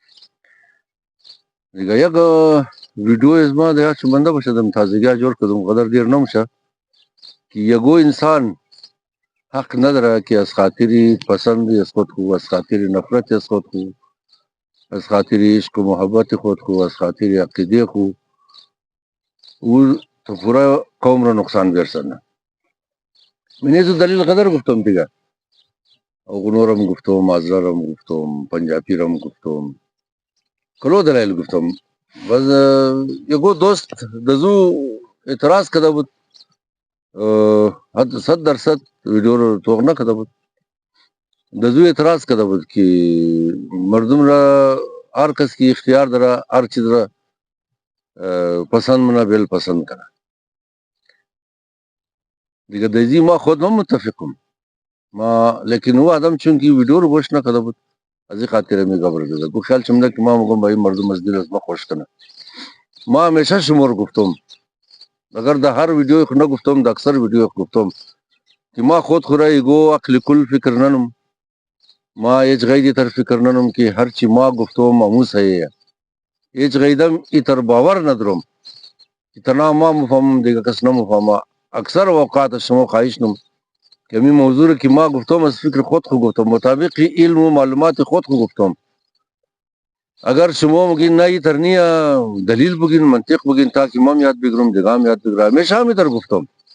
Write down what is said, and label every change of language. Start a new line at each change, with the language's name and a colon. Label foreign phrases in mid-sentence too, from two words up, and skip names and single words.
Hazaragi: دیگه یک ویدیو از ما دیگه چه بنده باشدم تازگی جور کدم قدر دیر نمشه که یگو انسان حق نداره که از خاطری پسندی از خود خو از خاطری نفرت از خود خو از خاطری عشق و محبت خود خو از خاطری عقیده خو او تو پورا قوم را نقصان برسنه. من یه دلیل قدر گفتم دیگه اوغنورم گفتم آزرارم گفتم پنجابیرم گفتم کلو دلایل گفتم بس یگو دوست دزو اعتراض کده بود 100% ویدیو رو توغ نکده بود دزو اعتراض کده بود که مردم را هر کس کی اختیار داره هر چیز را پسند منا بیل پسند کنه دیگه دیزی ما خود ما متفقم ما لیکن وہ آدم چونکه ویدیو رو گوش نکده بود از این خاطر می گبر داده گو خیال چمده که ما مگم بایی مردم از دل از ما خوش کنه ما همیشه شمار گفتم اگر در هر ویدیو خود نگفتم در اکثر ویدیو گفتم که ما خود خورا ایگو عقل کل فکر ننم ما هیچ غیدی تر فکر ننم که هرچی ما گفتم امو صحیح هیچ غیدم ایتر باور ندارم اتنا ما مفهمم دیگه کس نمفهمه اکثر اوقات شما خواهش نم که می موضوع که ما گفتم از فکر خود خود گفتم مطابق علم و معلومات خود خود گفتم اگر شما مگین نه ایتر نیا دلیل بگین منطق بگین تاکه ما یاد بگیرم دیگه هم یاد بگیرم همیشه هم ایتر گفتم